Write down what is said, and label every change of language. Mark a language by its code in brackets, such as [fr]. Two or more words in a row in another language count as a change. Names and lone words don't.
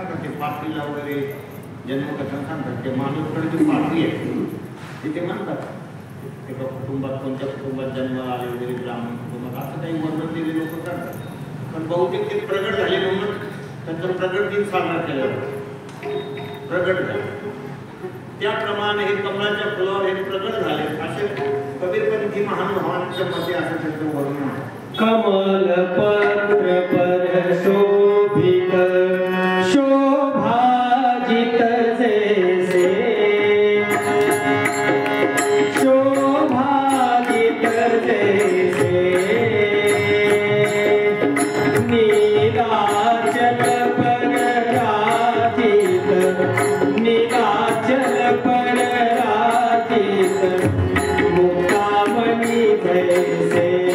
[mr] ते पाटलीला वगैरे जन्मकथन सांगतात. ते माणूसकडे जी पाटली आहे ते म्हणतात एका कुटुंबात कोणत्या कुटुंबात जन्माला आले वगैरे ब्राह्मण कुटुंबात असं काही वर्णन दिले लोक करतात. पण बहुतेक ते प्रगट झाले म्हणून त्यांचं प्रगट दिन साजरा केला प्रगट झाले. त्याप्रमाणे हे कमळाच्या फुलावर हे प्रगट झाले असे कबीरपंथी महानुभावांच्या मते असं त्यांचं वर्णन आहे. [hi] कमल पत्र पर शोभित शोभाजित जैसे शोभाजित जैसे नीलाचल पर राजित नीलाचल पर राजित मुक्तामणि जैसे